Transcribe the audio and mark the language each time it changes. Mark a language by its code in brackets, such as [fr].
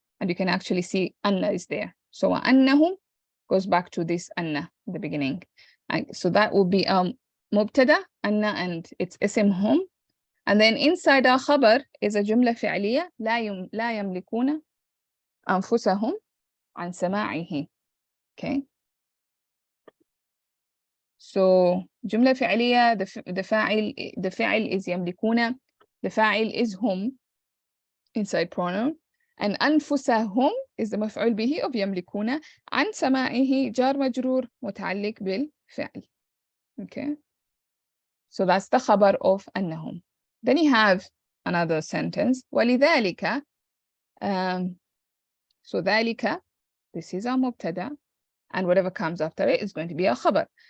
[en] And you can actually see anna is there. So annahum goes back to this anna in the beginning. And so that will be mubtada, anna, and it's ism hum. And then inside our khabar is a jumla fi'liya [ar] لا يملكون أنفسهم عن سماعه. [en] Okay. [ar] So جملة فعلية, the فاعل is يملكون, the فاعل is hum, [en] inside pronoun, and [ar] أنفسهم is the مفعول به of يملكون, عن سماعه جار مجرور متعلق بالفعل. [en] Okay. So that's the خبر of أنهم. Then you have another sentence. ولذلك, so ذلك, this is our مبتدا, and whatever comes after it is going to be our خبر.